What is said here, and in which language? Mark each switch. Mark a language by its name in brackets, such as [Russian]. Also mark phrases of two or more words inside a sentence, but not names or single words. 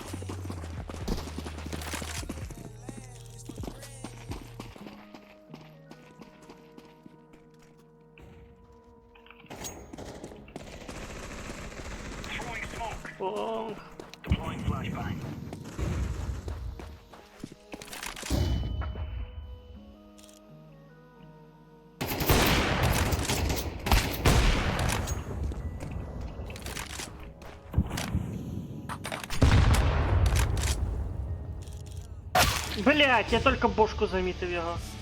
[English] Throwing smoke. [Russian] Лонг. [English] Deploying flashbang. [Russian] Блять, я только бошку [Ukrainian] замітив його.